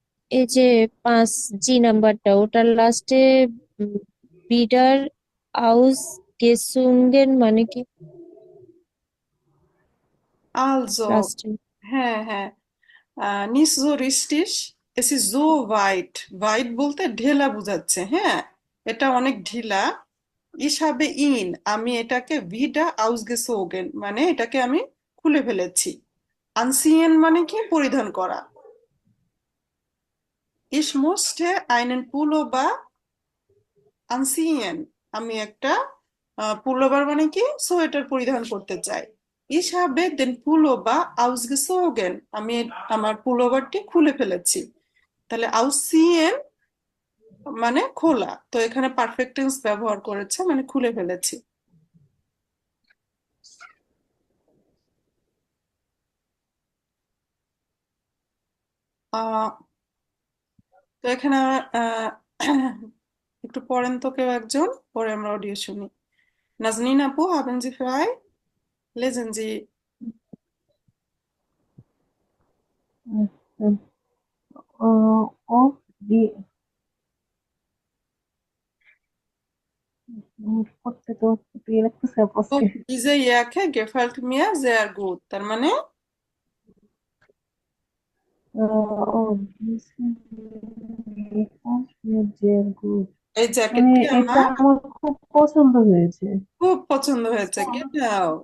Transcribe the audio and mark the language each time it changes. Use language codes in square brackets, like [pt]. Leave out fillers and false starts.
[bn] এই যে 5G নাম্বারটা, ওটার লাস্টে [de] বিডার আউস গেসুঙ্গেন [bn] মানে কি [de] আলজো, [bn] লাস্টে? [de] হ্যাঁ হ্যাঁ, nicht so richtig, Es ist so weit. [bn] Weit বলতে ঢেলা বোঝাচ্ছে, হ্যাঁ, এটা অনেক ঢিলা। [de] Ich habe ihn, [bn] আমি এটাকে [de] wieder ausgezogen, [bn] মানে এটাকে আমি খুলে ফেলেছি। Anziehen মানে কি? পরিধান করা। [de] Ich musste einen Pullover anziehen, [bn] আমি একটা পুলোভার মানে কি? সোয়েটার পরিধান করতে চাই। [de] Ich habe den Pullover ausgezogen, [bn] আমি আমার পুলোভারটি খুলে ফেলেছি। তাহলে ausziehen মানে খোলা, তো এখানে পারফেক্ট টেন্স ব্যবহার করেছে, মানে খুলে ফেলেছি। আহ তো এখানে আহ একটু পড়েন তো কেউ একজন, পরে আমরা অডিও শুনি। [de] নাজনীন আপু, haben Sie frei? Lesen Sie. Auf die [bn] করতে লিখতেছে Oh, আজকে [de] diese Jacke gefällt mir sehr gut, [bn] তার মানে [de] sehr gut [bn] এই মানে জ্যাকেটটি এটা আমার আমার খুব পছন্দ হয়েছে খুব পছন্দ হয়েছে। Genau,